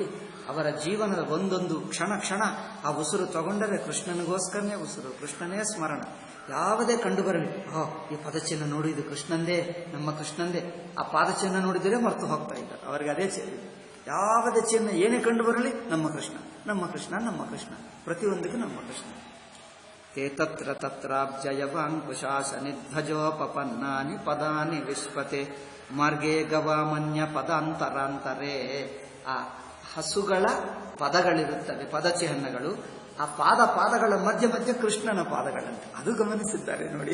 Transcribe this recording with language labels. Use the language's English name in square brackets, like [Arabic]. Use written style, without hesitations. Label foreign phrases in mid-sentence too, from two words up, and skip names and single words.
[Kannada] ಅವರ ಜೀವನದ ಒಂದೊಂದು ಕ್ಷಣ ಕ್ಷಣ ಆ ಉಸಿರು ತಗೊಂಡರೆ ಕೃಷ್ಣನಿಗೋಸ್ಕರನೇ ಉಸಿರು, ಕೃಷ್ಣನೇ ಸ್ಮರಣ. ಯಾವುದೇ ಕಂಡು ಬರಲಿ, ಈ ಪದಚಿಹ್ನ ನೋಡಿ, ಇದು ಕೃಷ್ಣಂದೇ, ನಮ್ಮ ಕೃಷ್ಣಂದೇ. ಆ ಪಾದಚಿಹ್ನ ನೋಡಿದರೆ ಮರೆತು ಹೋಗ್ತಾ ಇದ್ದಾರೆ. ಅವರಿಗೆ ಅದೇ ಯಾವುದೇ ಚಿಹ್ನ ಏನೇ ಕಂಡು ಬರಲಿ, ನಮ್ಮ ಕೃಷ್ಣ, ನಮ್ಮ ಕೃಷ್ಣ, ನಮ್ಮ ಕೃಷ್ಣ, ಪ್ರತಿಯೊಂದಕ್ಕೂ ನಮ್ಮ ಕೃಷ್ಣ. [Sanskrit] ತೇ ತತ್ರ ತತ್ರಾಬ್ಜಯವಾಂಕುಶಾಸನಿಧ್ವಜೋಪಪನ್ನಾನಿ ಪದಾನಿ ವಿಶ್ವತೆ ಮಾರ್ಗೇ ಗವಾಮನ್ಯ ಪದಾಂತರಾಂತರೇ. [Kannada] ಆ ಹಸುಗಳ ಪದಗಳಿರುತ್ತವೆ, ಪದಚಿಹ್ನಗಳು. ಆ ಪಾದಗಳ ಮಧ್ಯ ಮಧ್ಯ ಕೃಷ್ಣನ ಪಾದಗಳಂತೆ. ಅದು ಗಮನಿಸಿದ್ದಾರೆ ನೋಡಿ.